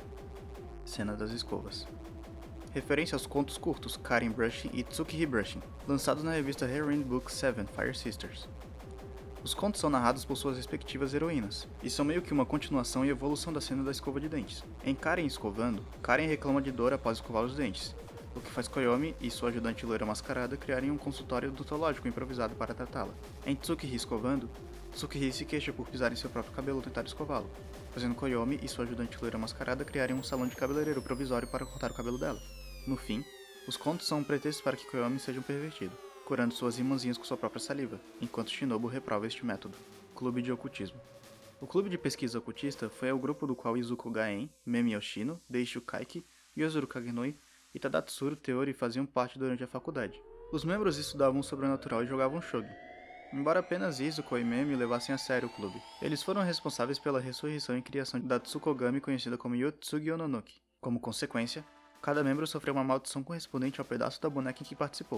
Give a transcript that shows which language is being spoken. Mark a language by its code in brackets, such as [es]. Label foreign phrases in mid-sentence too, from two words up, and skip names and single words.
[pt] Cena das escovas. Referência aos contos curtos Karen Brushing e Tsukiji Brushing, lançados na revista Heroine Book 7 Fire Sisters. Os contos são narrados por suas respectivas heroínas, e são meio que uma continuação e evolução da cena da escova de dentes. Em Karen escovando, Karen reclama de dor após escovar os dentes, o que faz Koyomi e sua ajudante loira mascarada criarem um consultório odontológico improvisado para tratá-la. Em Tsukiji escovando, Tsukiji se queixa por pisar em seu próprio cabelo ao tentar escová-lo, fazendo Koyomi e sua ajudante loira mascarada criarem um salão de cabeleireiro provisório para cortar o cabelo dela. No fim, os contos são um pretexto para que Koyomi seja um pervertido, curando suas irmãzinhas com sua própria saliva, enquanto Shinobu reprova este método. Clube de Ocultismo. O Clube de Pesquisa Ocultista foi o grupo do qual Izuku Gaen, Memi Yoshino, Deishu Kaiki, Yozuru Kagenoi e Tadatsuru Teori faziam parte durante a faculdade. Os membros estudavam o sobrenatural e jogavam shogi. Embora apenas Izuku e Memi levassem a sério o clube, eles foram responsáveis pela ressurreição e criação da Tsukogami conhecida como Yotsugi Ononoki. Como consequência, cada membro sofreu uma maldição correspondente ao pedaço da boneca em que participou.